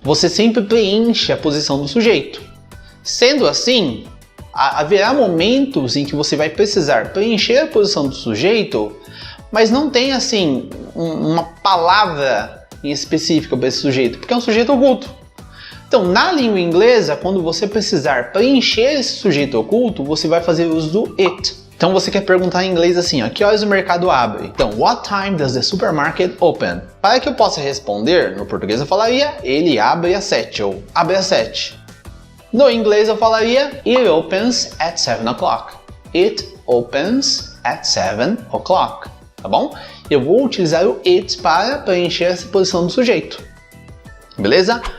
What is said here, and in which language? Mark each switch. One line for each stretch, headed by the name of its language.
Portuguese: Você sempre preenche a posição do sujeito. Sendo assim, haverá momentos em que você vai precisar preencher a posição do sujeito, mas não tem assim uma palavra em específica para esse sujeito, porque é um sujeito oculto. Então, na língua inglesa, quando você precisar preencher esse sujeito oculto, você vai fazer uso do it. Então você quer perguntar em inglês assim, que horas o mercado abre? Então,
English: what time does the supermarket open?
Portuguese: Para que eu possa responder, no português eu falaria, ele abre às 7 ou abre às 7. No inglês eu falaria,
English: it opens at 7 o'clock. It opens at 7 o'clock.
Portuguese: Tá bom? Eu vou utilizar o it para preencher essa posição do sujeito. Beleza?